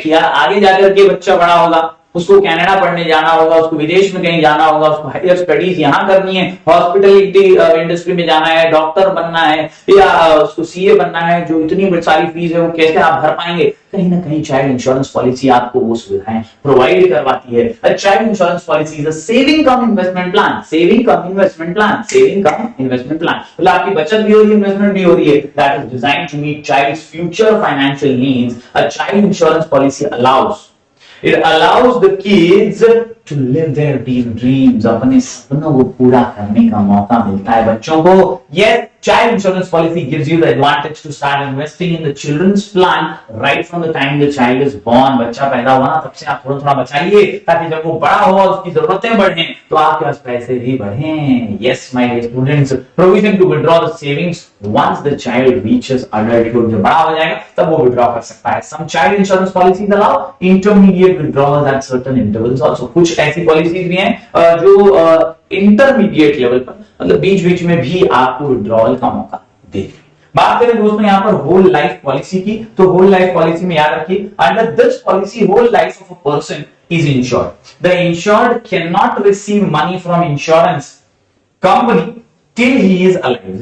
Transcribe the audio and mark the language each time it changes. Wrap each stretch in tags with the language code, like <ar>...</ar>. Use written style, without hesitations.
<hi>किया आगे जाकर के बच्चा बड़ा होगा, उसको कनाडा पढ़ने जाना होगा, उसको विदेश में कहीं जाना होगा, उसको हायर स्टडीज यहाँ करनी है, हॉस्पिटलिटी इंडस्ट्री में जाना है, डॉक्टर बनना है या उसको सीए बनना है, जो इतनी सारी फीस है वो कैसे आप भर पाएंगे। कहीं ना कहीं चाइल्ड इंश्योरेंस पॉलिसी आपको वो सुविधाएं प्रोवाइड करवाती है।</hi> <en>Child insurance policy is a saving cum investment plan, saving cum investment plan, saving cum investment plan.</en> <hi>मतलब आपकी बचत भी हो रही है, इन्वेस्टमेंट भी हो रही है।</hi> <en>That is designed to meet child's future financial needs. A child insurance policy It allows the kids to live their dreams.</en> <hi>अपने सपनों को पूरा करने का मौका मिलता है बच्चों को।</hi> <en>Yes, child insurance policy gives you the advantage to start investing in the children's plan right from the time the child is born.</en> <hi>बच्चा पैदा हुआ ना तब से आप थोड़ा बचाइए, ताकि जब वो बड़ा हो उसकी जरूरतें बढ़े तो आपके पास पैसे भी बढ़ें।</hi> <en>Yes, my dear students, provision to withdraw the savings once the child reaches adulthood.</en> <hi>जब बड़ा हो जाएगा तब वो withdraw कर सकता है।</hi> <en>Some child insurance policies allow intermediate withdrawals at certain intervals also.</en> <hi>कुछ ऐसी पॉलिसीज भी हैं जो इंटरमीडिएट लेवल पर, मतलब बीच बीच में भी आपको विड्रॉल का मौका देगी। बात करें दोस्तों यहाँ पर होल लाइफ पॉलिसी की, तो होल लाइफ पॉलिसी में याद रखिए,</hi> <en>Under this policy whole life of a person is insured. The insured can not receive money from insurance company till he is alive.</en>